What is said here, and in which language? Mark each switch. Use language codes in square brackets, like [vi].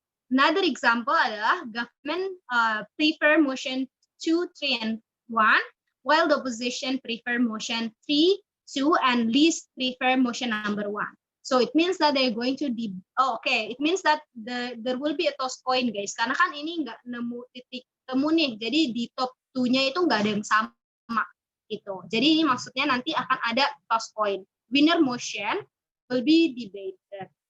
[en] Another example [id] adalah [en] government prefer motion 2, 3, and 1, while the opposition prefer motion 3, 2, and least prefer motion number 1. So it means that they're going to it means that there will be a toss coin, guys. [id] Karena kan ini nggak nemu titik temu nih. Jadi di top 2-nya itu nggak ada yang sama gitu. Jadi ini maksudnya nanti akan ada toss coin. [en] Winner motion will be debated.